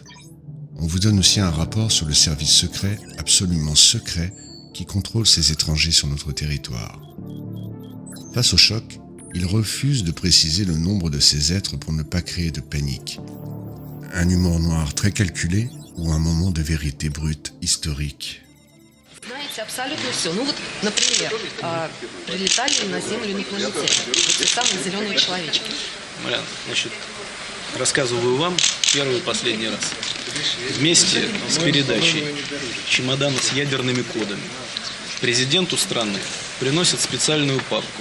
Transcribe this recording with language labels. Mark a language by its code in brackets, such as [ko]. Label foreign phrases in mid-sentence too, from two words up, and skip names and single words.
[fr] On vous donne aussi un rapport sur le service secret, absolument secret, qui contrôle ces étrangers sur notre territoire. » Face au choc, il refuse de préciser le nombre de ces êtres pour ne pas créer de panique. Un humour noir très calculé ou un moment de vérité brute historique. [ru] Знаете, абсолютно все. Ну вот, например, прилетали на Землю инопланетяне. Вот те самые зеленые человечки. Малян, значит, рассказываю вам первый и последний раз. Вместе с передачей чемодана с ядерными кодами президенту страны приносят специальную папку.